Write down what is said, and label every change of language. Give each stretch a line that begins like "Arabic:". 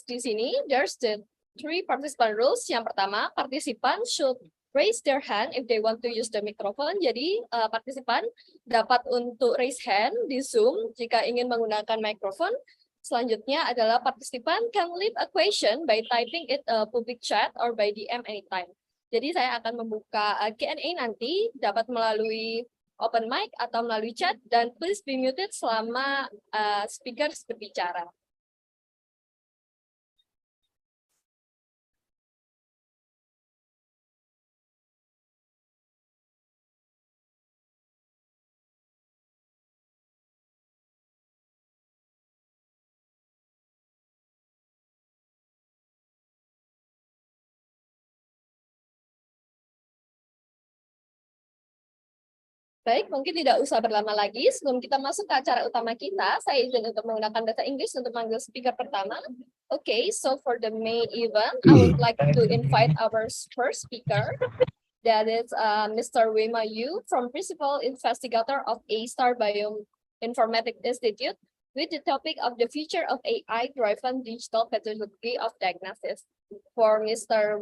Indonesian: Di sini,
English: there's the 3 participant rules.
Indonesian: Yang pertama, partisipan
English: should raise their hand if they want to use the microphone.
Indonesian: Jadi, partisipan dapat untuk raise hand di Zoom jika ingin menggunakan mikrofon. Selanjutnya adalah partisipan
English: can leave a question by typing it public chat or by DM anytime.
Indonesian: Jadi saya akan membuka Q&A nanti dapat melalui open mic atau melalui chat, dan
English: please be muted
Indonesian: selama speakers berbicara. Baik, mungkin tidak usah berlama lagi. Sebelum kita masuk ke acara utama kita, saya izin untuk menggunakan bahasa Inggris untuk manggil speaker pertama.
English: Okay, so for the main event, I would like to invite our first speaker. That is Mr. Wema Yu, from Principal Investigator of A-Star Bioinformatics Institute, with the topic of the future of AI-driven digital pathology of diagnosis. For Mr.